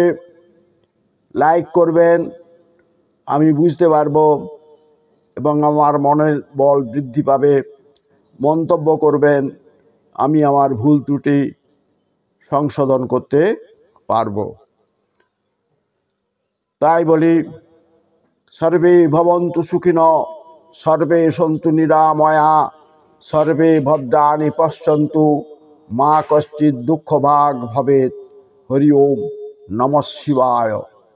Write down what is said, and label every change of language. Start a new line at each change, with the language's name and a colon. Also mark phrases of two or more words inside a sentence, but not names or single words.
Bangla: লাইক করবেন, আমি বুঝতে পারবো এবং আমার মনের বল বৃদ্ধি পাবে। মন্তব্য করবেন, আমি আমার ভুল ত্রুটি সংশোধন করতে পারবো। তাই বলি,
Sanskrit: সর্বে ভবন্তু সুখিনঃ, সর্বে সন্তু নিরাময়া, সর্বে ভদ্রাণি পশ্যন্তু, মা কশ্চিৎ দুঃখভাগ ভবেৎ। হরি ওম নমঃ শিবায়।